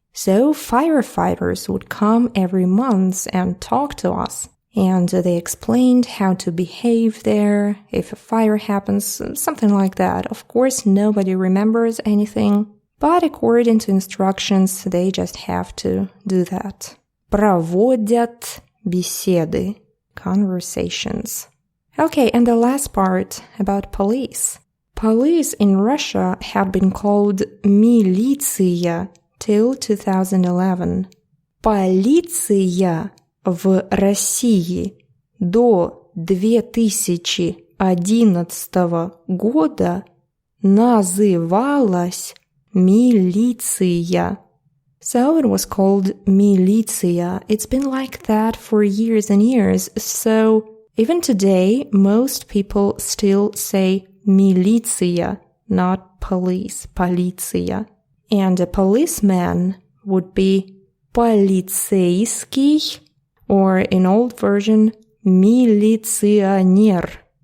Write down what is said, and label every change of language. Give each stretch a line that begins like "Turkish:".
English: So firefighters would come every month and talk to us. And they explained how to behave there, if a fire happens, something like that. Of course, nobody remembers anything, but according to instructions, they just have to do that.
Russian: Проводят беседы, conversations.
English: Okay, and the last part about police. Police in Russia had been called милиция till 2011.
Russian: Полиция в России до 2011 года называлась милиция.
English: So it was called militia. It's been like that for years and years. So even today, most people still say militia, not police, полиция. And a policeman would be полицейский, or in old version, милиционер.